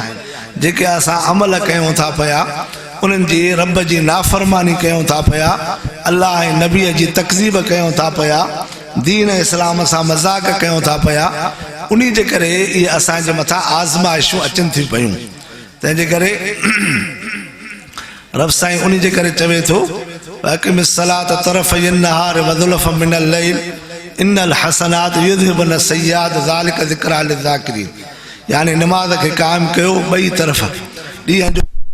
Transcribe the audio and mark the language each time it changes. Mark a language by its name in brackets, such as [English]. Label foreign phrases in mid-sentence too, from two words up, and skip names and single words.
[Sindhi] जेके असां अमल कयूं था पिया, उन्हनि जी रब जी नाफ़रमानी कयूं था पिया, अल्लाह ऐं नबीअ जी तकज़ीब कयूं था पिया, दीन इस्लाम सां मज़ाक़ कयूं था पिया, उन जे करे इहे असांजे मथां आज़माइशूं अचनि थियूं पियूं। तंहिंजे करे रब साईं उन जे करे चवे थो, [Arabic] أقم الصلاة طرفي النهار وزلفا من الليل إن الحسنات يذهبن السيئات ذلك ذكرى للذاكرين. [Sindhi] यानी नमाज़ खे क़ाइम कयो ॿई तरफ़ ॾींहं जो।